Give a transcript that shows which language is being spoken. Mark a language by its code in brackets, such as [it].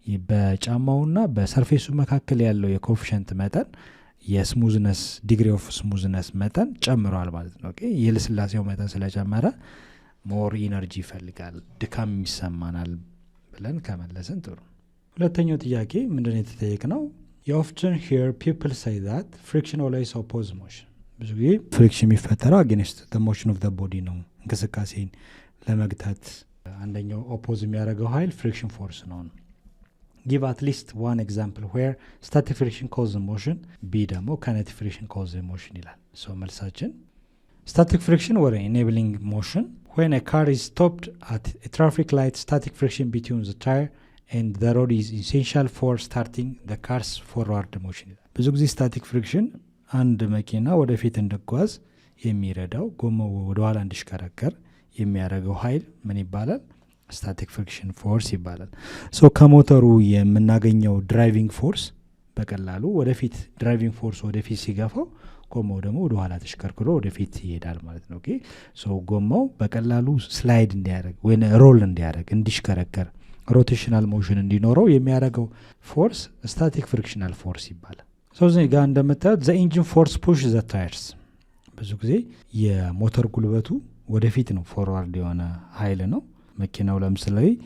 [am] በጫማውና በሰርፌሱ መካከል ያለው የኮኤፊሽንት መጠን የስሙዝነስ ዲግሪ ኦፍ ስሙዝነስ መጠን ጨምሯል ማለት ነው። የልስላሴው መጠን ስለጨመረ ሞር ኢነርጂ ይፈልጋል፣ ድካም ይሰማናል ብለን ከመለስን ጥሩ። ሁለተኛው ጥያቄ ምንድን ነው የተጠየቅነው? [en] You often hear people say that friction always opposes motion። [am] ብዙ ጊዜ ፍሪክሽን የሚፈጠረው [en] against the motion of the body [am] ነው። እንቅስቃሴን ለመግታት አንደኛው ኦፖዝ የሚያደርገው ኃይል ፍሪክሽን ፎርስ ነው። [en] give at least one example where static friction causes motion, b [am] ደግሞ [en] kinetic friction causes motion [am] ይላል። ሶ መልሳችን [en] static friction or enabling motion when a car is stopped at a traffic light, static friction between the tire and the road is essential for starting the car's forward motion [am] ይላል። ብዙ ጊዜ [en] static friction [am] አንድ መኪና ወደፊት እንዲጓዝ የሚረዳው ጎማው ወደ ኋላ እንዲሽከረከር የሚያደርገው ኃይል ምን ይባላል? ስታቲክ ፍሪክሽን ፎርስ ይባላል። ሶ ከሞተሩ የምናገኘው ድራይቪንግ ፎርስ በቀላሉ ወደፊት ድራይቪንግ ፎርስ ወደፊት ሲገፋው ጎማው ደግሞ ወደ ኋላ ተሽከርክሮ ወደፊት ይሄዳል ማለት ነው። ኦኬ ሶ ጎማው በቀላሉ ስላይድ እንዲያደርግ ወይ ሮል እንዲያደርግ እንዲሽከረከር ሮቴሽናል ሞሽን እንዲኖረው የሚያደርገው ፎርስ ስታቲክ ፍሪክሽናል ፎርስ ይባላል። ሶ እዚህ ጋር እንደምታዩት [en] ዘ ኢንጂን ፎርስ ፑሽ ዘ ታየርስ። [am] ብዙ ጊዜ የሞተር ጉልበቱ ወደፊት ነው፣ ፎርዋርድ የሆነ ኃይል ነው። መኪናው ለምሳሌ